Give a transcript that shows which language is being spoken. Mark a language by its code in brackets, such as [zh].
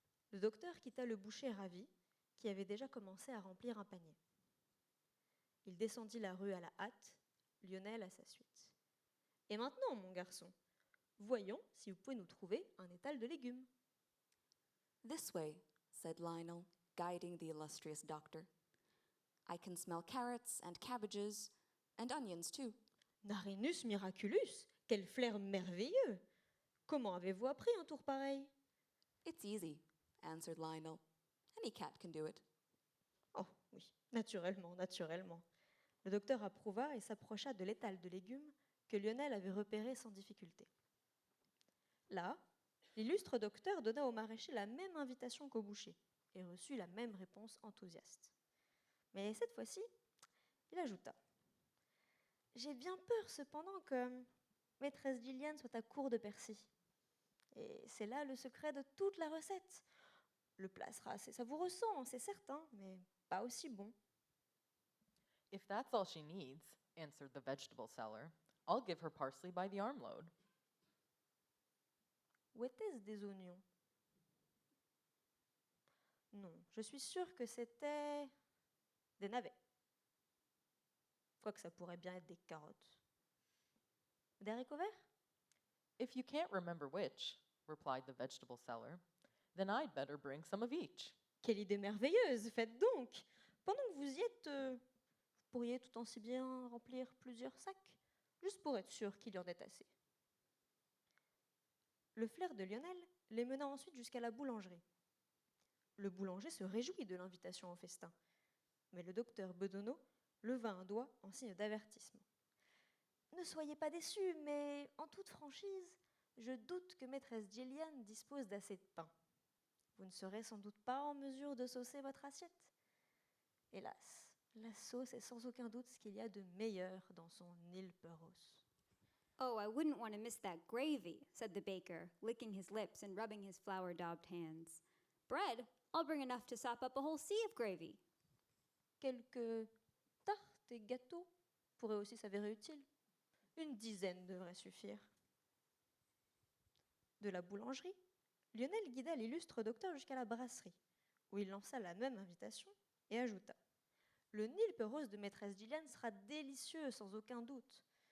[fr] Le docteur quitta le boucher ravi, qui avait déjà commencé à remplir un panier. Il descendit la rue à la hâte, Lionel à sa suite. Et maintenant, mon garçon, voyons si vous pouvez nous trouver un étal de légumes. [en] This way, said Lionel, guiding the illustrious doctor. I can smell carrots and cabbages and onions too. [fr] Narinus miraculus, quel flair merveilleux! Comment avez-vous appris un tour pareil? [en] It's easy, answered Lionel. Any cat can do it. [fr] Oh oui, naturellement, naturellement. Le docteur approuva et s'approcha de l'étal de légumes que Lionel avait repéré sans difficulté. Là, l'illustre docteur donna au maraîcher la même invitation qu'au boucher et reçut la même réponse enthousiaste. Mais cette fois-ci, il ajouta « J'ai bien peur cependant que maîtresse Gillian soit à court de persil. Et c'est là le secret de toute la recette. Le plat sera assez savoureux sans, c'est certain, mais pas aussi bon. » [en] If that's all she needs, answered the vegetable seller, I'll give her parsley by the armload. [fr] Ou était-ce des oignons? Non, je suis sûre que c'était des navets. Quoique ça pourrait bien être des carottes. Des haricots verts? [en] If you can't remember which, replied the vegetable seller, then I'd better bring some of each. [fr] Quelle idée merveilleuse! Faites donc! Pendant que vous y êtes, vous pourriez tout aussi bien remplir plusieurs sacs, juste pour être sûr qu'il y en ait assez. Le flair de Lionel les mena ensuite jusqu'à la boulangerie. Le boulanger se réjouit de l'invitation au festin, mais le docteur Bedonneau leva un doigt en signe d'avertissement. Ne soyez pas déçus, mais en toute franchise, je doute que maîtresse Gillian dispose d'assez de pain. Vous ne serez sans doute pas en mesure de saucer votre assiette. Hélas, la sauce est sans aucun doute ce qu'il y a de meilleur dans son Nilperhaus. [en] Oh, I wouldn't want to miss that gravy, said the baker, licking his lips and rubbing his flour-daubed hands. Bread? I'll bring enough to sop up a whole sea of gravy. [fr] Quelques tartes et gâteaux pourraient aussi s'avérer utiles. Une dizaine devrait suffire. De la boulangerie, Lionel guida l'illustre docteur jusqu'à la brasserie, où il lança la même invitation et ajouta « Le Nilpe rose de maîtresse Gillian sera délicieux, sans aucun doute.